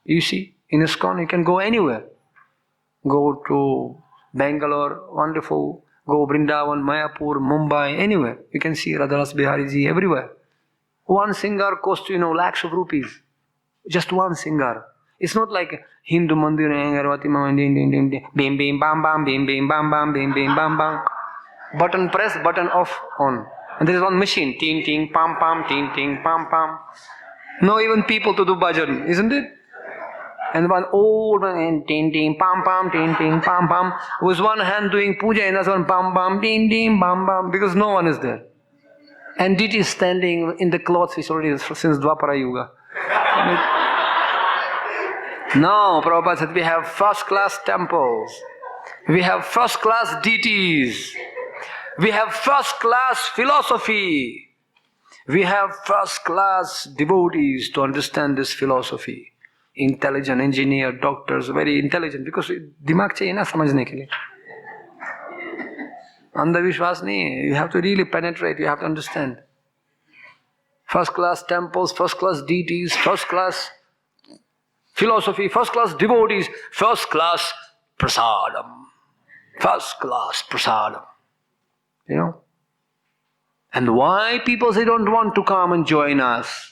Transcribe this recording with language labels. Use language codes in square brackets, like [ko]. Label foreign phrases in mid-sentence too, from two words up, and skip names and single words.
[en] You see, in ISKCON you can go anywhere. Go to Bangalore, wonderful. Go Vrindavan, Mayapur, Mumbai, anywhere. You can see Radharas Bihariji everywhere. One singar costs lakhs of rupees. Just one singar. It's not like Hindu mandir, bim bim bam bam, bim bim bam bam, bim bim bam bam. Button press, button off, on. And there is one machine, ting ting, pam pam, ting ting, pam pam. No even people to do bhajan, isn't it? And one old man, ting ting, pam pam, ting ting, pam pam, with one hand doing puja and another one pam pam, ting ting, pam pam, because no one is there. And it is standing in the clothes which already is since Dwapara Yuga. No, Prabhupada said we have first class temples. We have first class deities. We have first class philosophy. We have first class devotees to understand this philosophy. Intelligent engineer, doctors, very intelligent, because [hi] दिमाग चाहिए ना समझने के लिए. अंधविश्वास नहीं, [en] you have to really penetrate, you have to understand. First class temples, first class deities, first class philosophy, first class devotees, first class prasadam. First class prasadam. And why people say don't want to come and join us?